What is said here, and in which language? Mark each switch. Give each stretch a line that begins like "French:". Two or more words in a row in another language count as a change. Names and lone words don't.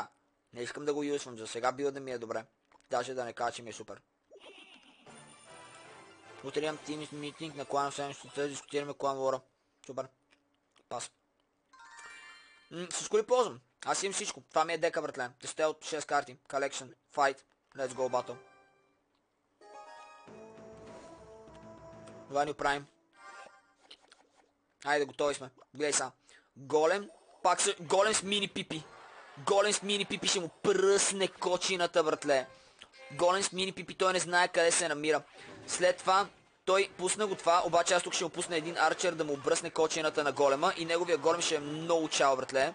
Bulgarian: Не искам да го юзвам, за сега бил да ми е добре. Даже да не кажа, че ми е супер. Утре имам
English: team meeting
Bulgarian: на клана, ще дискутираме клан лора. Супер. Пас. Всичко ли ползвам? Аз имам всичко. Това ми е дека, братле. Тесте от 6 карти.
English: Collection. Fight. Let's go battle.
Bulgarian: Това ни оправим. Айде, готови сме. Гледай са. Голем. Пак са... Голем с мини пипи. Голем с мини пипи ще му пръсне кочината, братле. Голем с мини пипи, той не знае къде се намира. След това той пусна го това, обаче аз тук ще му пусна един арчер да му бръсне кочината на голема и неговия голем ще е много чао, братле.